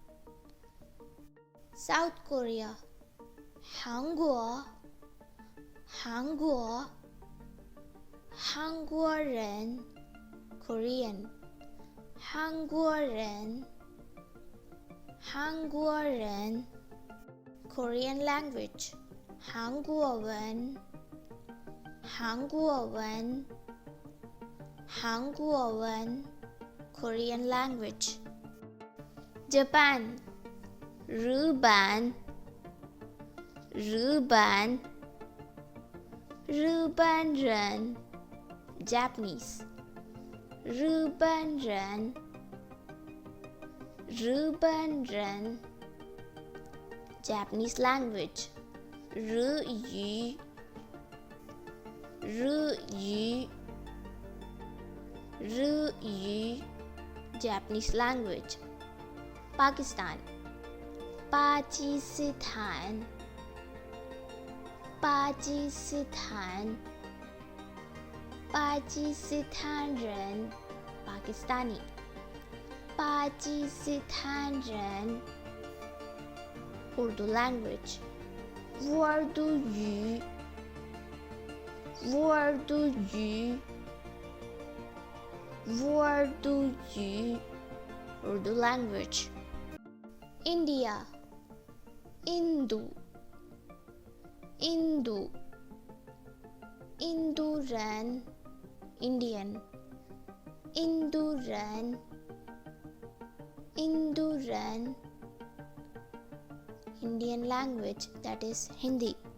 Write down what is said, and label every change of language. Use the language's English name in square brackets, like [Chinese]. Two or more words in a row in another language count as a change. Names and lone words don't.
[English] South Korea, [Chinese] 韩国, 韩国, 韩国人, Korean. 韩国人, 韩国人, [English] Korean language. [Chinese] 韩国文, 韩国文, 韩国文, [English] Korean language. Japan, [Chinese] 日本, 日本, 日本人, Japanese. 日本人, 日本人, [English] Japanese language. [Chinese] 日语, 日语, 日语, [English] Japanese language. Pakistan, [Chinese] 巴基斯坦, 巴基斯坦, 巴基斯坦人, Pakistani. 巴基斯坦人, [English] Urdu language. [Chinese] 乌尔都语, 乌尔都语, 乌尔都语, [English] Urdu language. India, Hindu, Hindu, Hinduran, Indian. Hinduran, Hinduran, Indian language, that is Hindi.